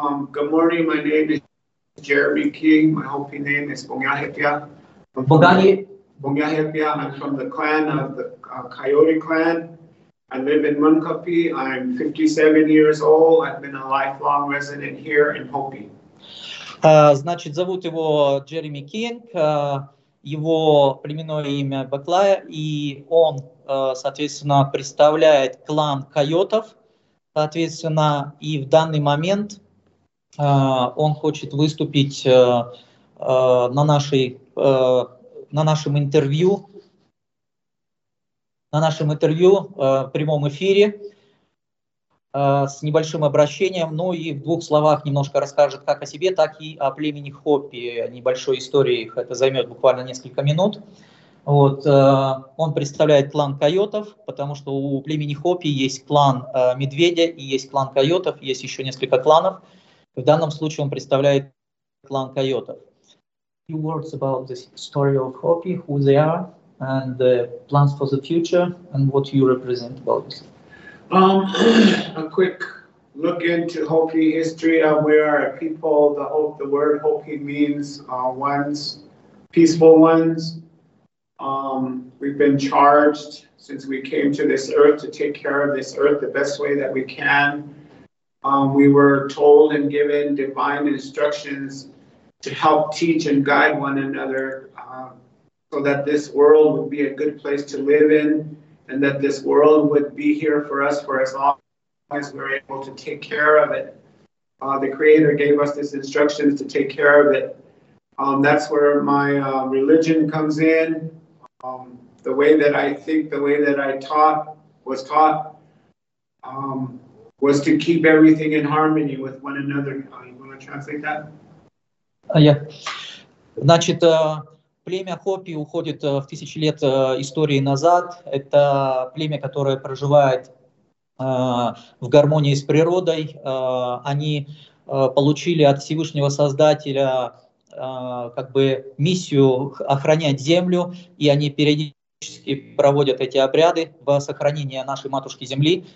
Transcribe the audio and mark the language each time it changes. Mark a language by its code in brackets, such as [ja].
[en] Good morning, my name is Jeremy King. My Hopi name is Bongyahepia. Bongyahepia, and I'm from the clan of the Coyote clan. I live in Munkapi. I'm 57 years old. I've been a lifelong resident here in Hopi. [ru] Значит, зовут его Джереми Кинг, его племенное имя Баклая, и он, соответственно, представляет клан Койотов, соответственно, и в данный момент он хочет выступить на нашем интервью, в прямом эфире, с небольшим обращением, ну и в двух словах немножко расскажет как о себе, так и о племени Хопи, небольшой истории, это займет буквально несколько минут. Вот, он представляет клан Койотов, потому что у племени Хопи есть клан Медведя и есть клан Койотов, есть еще несколько кланов. В данном случае он представляет клан Койотов. [en] Few words about the story of Hopi, who they are, and the plans for the future, and what you represent about this. A quick look into Hopi history. We are a people. The word Hopi means ones, peaceful ones. We've been charged since we came to this earth to take care of this earth the best way that we can. We were told and given divine instructions to help teach and guide one another so that this world would be a good place to live in. And that this world would be here for us for as long as we're able to take care of it. The Creator gave us these instructions to take care of it. That's where my religion comes in. The way that I think, the way that I was taught, was to keep everything in harmony with one another. You want to translate that? Yeah. [ru] Значит, племя Хопи уходит в тысячи лет истории назад. Это племя, которое проживает в гармонии с природой. Они получили от Всевышнего Создателя как бы миссию охранять землю, и они периодически проводят эти обряды в сохранении нашей матушки земли.